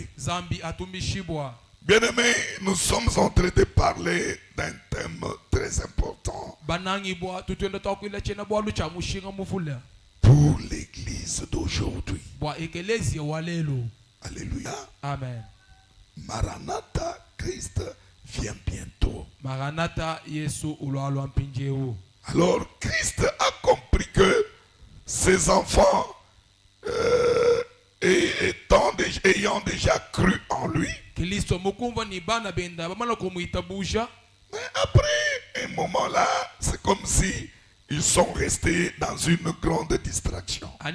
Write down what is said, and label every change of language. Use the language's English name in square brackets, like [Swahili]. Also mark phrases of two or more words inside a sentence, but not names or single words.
[French] Bien-aimés, nous sommes en train de parler d'un thème très important pour l'église d'aujourd'hui. Alléluia. Amen. Maranatha, Christ vient bientôt. Maranatha, [Lingala] Yesu ulo mpinjeu. [French] Alors Christ a compris que ses enfants ayant déjà cru en lui, mais après un moment là, c'est comme si ils sont restés dans une grande distraction.